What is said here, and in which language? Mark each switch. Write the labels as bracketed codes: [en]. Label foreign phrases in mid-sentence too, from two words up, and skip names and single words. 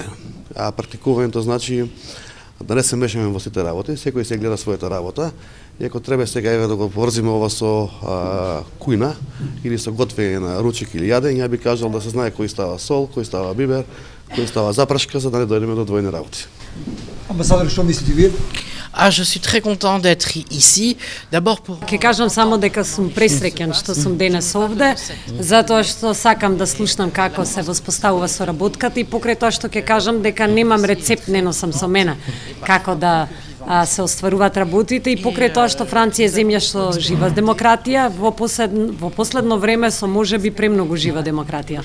[mk] А практикувањето значи да не се мешаме во сите работи, секој се гледа својата работа, и ако треба сега да го поврзиме ова со кујна или со готвење на ручек или јадење, ја би кажал да се знае кој става сол, кој става бибер, кој става запрашка, за да не дојдеме до двојни работи. Амбасадор, што мислите вие? [fr] Je suis très content d'être ici. D'abord pour... [mk] Ке кажам само дека сум пресреќен што сум денес овде, затоа што сакам да слушнам како се воспоставува соработката и покрај тоа што ќе кажам дека немам рецепт, не носам со мене како да се остваруваат работите и покрај тоа што Франција е земја што жива демократија, во последно време со можеби премногу жива демократија.